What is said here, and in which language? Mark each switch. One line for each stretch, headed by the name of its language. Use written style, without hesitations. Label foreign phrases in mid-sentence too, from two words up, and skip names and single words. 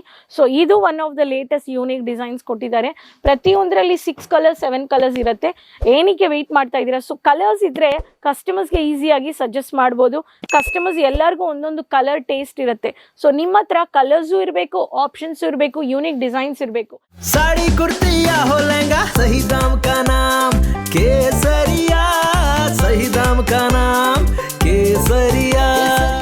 Kannada: ಸೊ ಇದು
English: one of the latest unique designs
Kannada: ಕೊಟ್ಟಿದ್ದಾರೆ. ಪ್ರತಿಯೊಂದರಲ್ಲಿ 6 ಕಲರ್ಸ್ 7 ಕಲರ್ಸ್ ಇರುತ್ತೆ. ಏನಕ್ಕೆ ವೆಯ್ಟ್ ಮಾಡ್ತಾ ಇದ್ದೀರಾ? ಸೊ ಕಲರ್ಸ್ ಇದ್ರೆ ಕಸ್ಟಮರ್ಸ್ಗೆ ಈಸಿಯಾಗಿ ಸಜೆಸ್ಟ್ ಮಾಡ್ಬೋದು. ಕಸ್ಟಮರ್ಸ್ ಎಲ್ಲರಿಗೂ ಒಂದೊಂದು
English: colour taste
Kannada: ಇರುತ್ತೆ. ಸೊ ನಿಮ್ಮ ಹತ್ರ ಕಲರ್ಸು ಇರಬೇಕು, ಆಪ್ಷನ್ಸ್ ಇರಬೇಕು, ಯೂನಿಕ್ ಡಿಸೈನ್ಸ್ ಇರಬೇಕು.
Hindi: साड़ी कुर्ती या हो लहंगा, सही दाम का नाम केसरिया, सही दाम का नाम केसरिया.